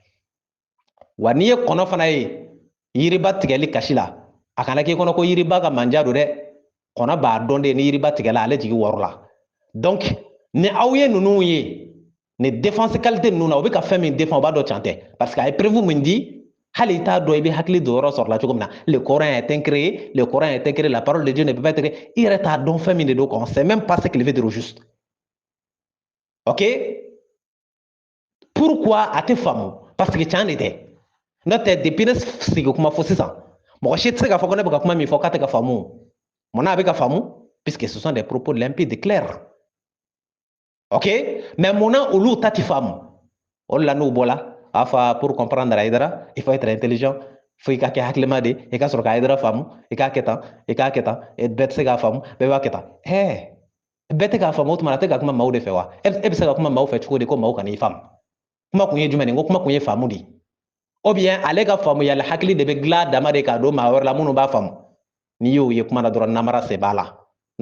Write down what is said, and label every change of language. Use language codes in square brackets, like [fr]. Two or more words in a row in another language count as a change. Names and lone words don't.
[bm] wa n'i ye kɔnɔ fana ye yiriba tigɛli kasi la a kana k'i kɔnɔ ko yiriba ka manja don dɛ kɔnɔ b'a dɔn de ni yiriba tigɛla ale jigi waru la donc ni aw ye ninnu ye ni [fr] défense qualité [bm] ninnu na o bɛ ka fɛn min défend o b'a dɔn can tɛ [fr] parce que [bm] a ye preuve min di hali i t'a dɔn i bɛ hakili don yɔrɔ sɔrɔ la cogo min na [fr] le Coran est incréé le Coran est incréé la parole de Dieu ne peut pas être créée [bm] i yɛrɛ t'a dɔn fɛn min de don [fr] on sait même pas ce qu'il veut dire au juste ok pourquoi [bm] a tɛ faamu [fr] parce que [bm] can de tɛ n'o tɛ depuis ne sigi kuma fɔ sisan mɔgɔ si tɛ se k'a fɔ ko ne bɛ ka kuma min fɔ k'a tɛ ka faamu munna a bɛ ka faamu [fr] puisque ce sont des propos limpides clairs ok mais [bm] munna olu ta tɛ faamu o de la n'u bɔla a fɔ [fr] pour comprendre Haidara il faut être intelligent [bm] fo i ka kɛ hakilima de i ka sɔrɔ ka Haidara faamu i k'a kɛ tan i k'a kɛ tan bɛɛ tɛ se k'a faamu bɛɛ b'a kɛ tan bɛɛ tɛ k'a faamu o tuma a tɛ ka kuma maaw de fɛ wa e bɛ se ka kuma maaw fɛ cogo di ko maaw kan'i faamu kuma kun ye jumɛn ye n ko kuma kun ye faamu de [fr] ou bien [bm] ale ka faamuyali hakili de bɛ dilan dama de k'a don maa wɛrɛ la minnu b'a faamu n'i y'o ye kuma na dɔrɔn namara se b'a la n'o